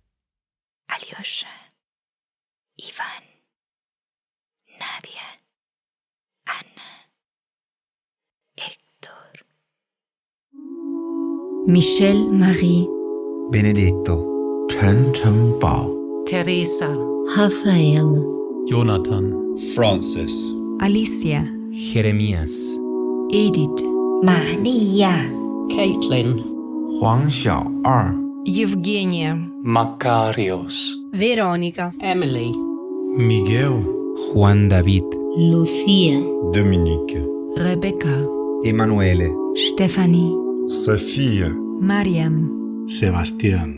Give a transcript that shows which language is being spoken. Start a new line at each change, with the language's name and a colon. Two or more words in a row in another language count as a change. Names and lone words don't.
English: Aljoscha, Ivan, Nadia, Anna, Hector, Michelle Marie, Benedetto, Chen Bao, Teresa, Raphael, Jonathan, Francis, Alicia, Jeremías, Edith, 玛利亚 Caitlin, 黄小二 Евгения, Makarios, Veronica, Emily, Miguel, Juan David, Lucia, Dominique, Rebecca, Emanuele, Stephanie, Sophia, Mariam, Sebastian.